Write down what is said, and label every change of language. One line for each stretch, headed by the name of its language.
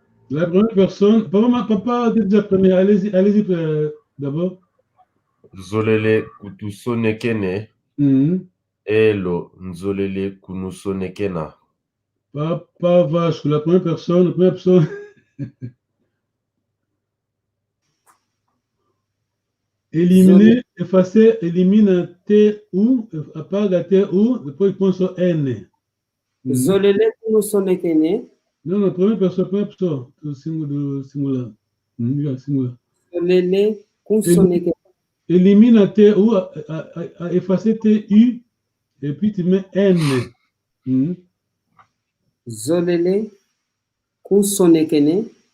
French: La première personne, papa, déjà premier, allez-y d'abord.
Kongo: Zolele kutusonekene. Hello, nzolele kunusonekena.
French: Papa Vasco, la première personne. Éliminer, effacer, élimine un T ou,
Portuguese: apaga T ou, depois põe só N.
Kongo: Zolele kunusonekene.
French: Non, première personne, le singular.
Portuguese: Singular.
Kongo: Zolele kunusonekene.
French: Élimine un T ou, effacer T U, et puis tu mets N.
Kongo: Zolele kunusonekene.